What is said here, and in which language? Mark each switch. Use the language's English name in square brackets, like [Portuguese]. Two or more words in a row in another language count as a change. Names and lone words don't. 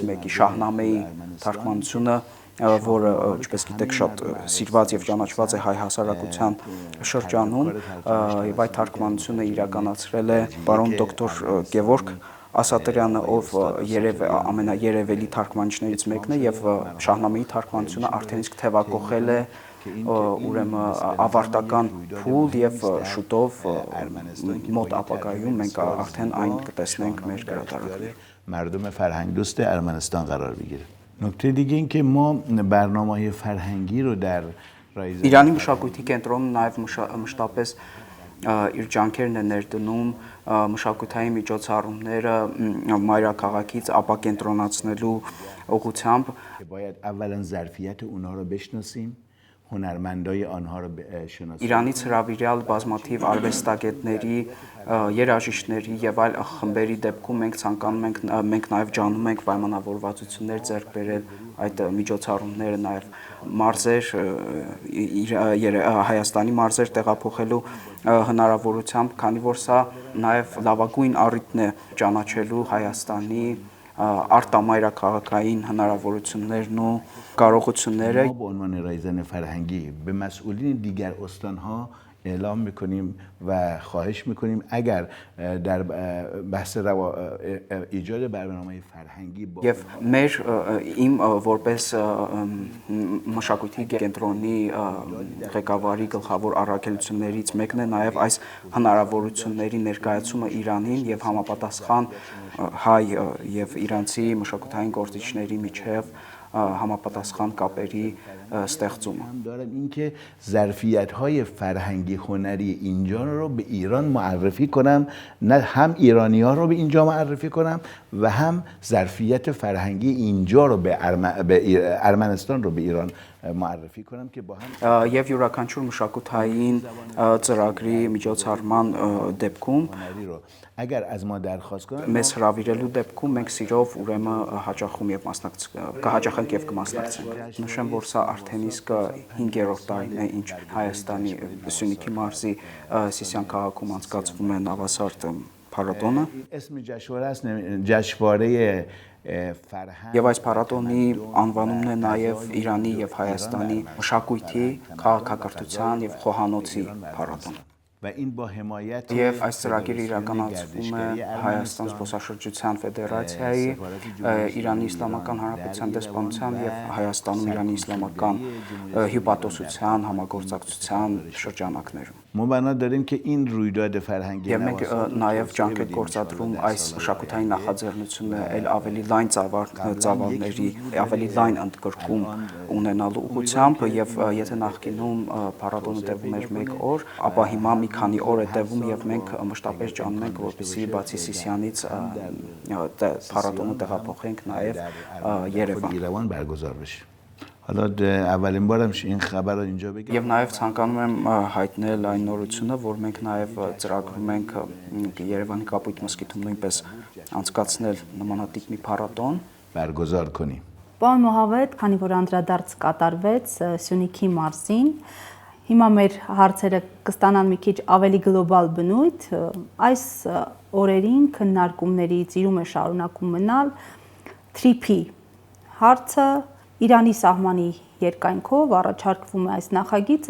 [Armenian] մեկի Շահնամեի թարգմանությունը, որը ինչպես գիտեք շատ սիրված եւ ճանաչված է հայ հասարակության շրջանում եւ այդ թարգմանությունը իրականացրել է պարոն դոկտոր Գևորգ Ասատրյանը, ով ամենաերևելի թարգմանիչներից մեկն է եւ Շահնամեի թարգմանությունը արդեն իսկ թևակողել է ուրեմն ավարտական փուլ եւ շուտով մոտ ապագայում մենք արդեն այն կտեսնենք մեր գրադարաններում։ [Persian] مردم فرهنگ دوست ارمنستان قرار بگیره نکته دیگه این که ما برنامه‌های فرهنگی رو در رایزن [Armenian] Իրանի մշակույթի կենտրոնը նաև մշտապես իր ջանքերն է ներդնում մշակութային միջոցառումները մայրաքաղաքից ապակենտրոնացնելու ուղղությամբ [Persian] باید اولا ظرفیت اونها رو بشناسیم هنرمندای آنها رو شناسیم [Armenian] Իրանից հրավիրյալ բազմաթիվ արվեստագետների, երաժիշտների եւ այլ խմբերի դեպքում մենք ցանկանում ենք մենք նաեւ ջանում ենք պայմանավորվածություններ ձեռք բերել այդ միջոցառումները նաեւ մարզեր Հայաստանի մարզեր տեղափոխելու հնարավորությամբ, քանի որ սա նաեւ լավագույն առիթն է ճանաչելու Հայաստանի արտամայրաքաղաքային հնարավորություններն ու կարողությունները [Persian] ما به عنوان رایزن فرهنگی به مسئولین دیگر استانها اعلام میکنیم و خواهش میکنیم اگر در بحث ایجاد برنامه فرهنگی با [Armenian] Եվ մեր իմ որպես մշակույթի կենտրոնի ղեկավարի գլխավոր առաքելություններից մեկն է նաև այս հնարավորությունների ներկայացումը Իրանին եւ համապատասխան հայ եւ իրանցի մշակութային գործիչների միջև համապատասխան կապերի ստեղծումը [Persian] دارم اینکه ظرفیت‌های فرهنگی هنری اینجا رو به ایران معرفی کنم نه هم ایرانی‌ها رو به اینجا معرفی کنم و هم ظرفیت فرهنگی اینجا رو به ارمنستان رو به ایران معرفی کنم که با هم [Armenian] Եվ յուրաքանչյուր մշակութային ծրագրի միջոցառման դեպքում [Persian] اگر از ما درخواست کنن [Armenian] մեզ հրավիրելու դեպքում մենք սիրով ուրեմն հաճախում եւ կհաճախենք եւ կմասնակցենք։ Նշեմ, որ սա արդեն իսկ 5-րդ տարին է, ինչ Հայաստանի Սյունիքի մարզի Սիսիան քաղաքում անցկացվում է Նավասարդ փառատոնը։ [Persian] اسم جشنواره است جشنواره [Armenian] Եվ այս փառատոնի անվանումն է նաև Իրանի եւ Հայաստանի մշակույթի, քաղաքակրթության եւ խոհանոցի փառատոն։ [Persian] و این با حمایت [Armenian] Եվ այս ծրագիրը իրականացվում է Հայաստան զբոսաշրջության ֆեդերացիայի, Իրանի Իսլամական Հանրապետության դեսպանության եւ Հայաստանում Իրանի Իսլամական հյուպատոսության համագործակցության շրջանակներում։ [Persian] ما بنا داریم که این رویداد فرهنگی [Armenian] Եվ մենք նաև ջանք ենք գործադրում այս մշակութային նախաձեռնությունը այլ ավելի լայն ծավալների, ավելի լայն ընդգրկում ունենալու ուղղությամբ եւ եթե նախկինում փառատոնը տևում էր 1 օր, ապա հիմա մի քանի օր է տևում եւ մենք մշտապես ջանում ենք, որպեսզի բացի Սիսիանից փառատոնը տեղափոխենք նաև Երևան [Persian] برگزار بشه. حالا اولین بارم این خبر رو اینجا بگم. [Armenian] Եվ նաև ցանկանում եմ հայտնել այն նորությունը, որ մենք նաև ծրագրում ենք Երևանի Կապույտ մզկիթում նույնպես անցկացնել նմանատիպ մի փառատոն [Persian] برگزار کنیم. [Armenian] Պարոն Մոհավետ, քանի որ անդրադարձ կատարվեց Սյունիքի մարզին, հիմա մեր հարցերը կստանան մի քիչ ավելի գլոբալ բնույթ, այս օրերին քննարկումների ծիրում է շարունակում մնալ TRIP-ի հարցը Իրանի սահմանի երկայնքով առաջարկվում է այս նախագիծը,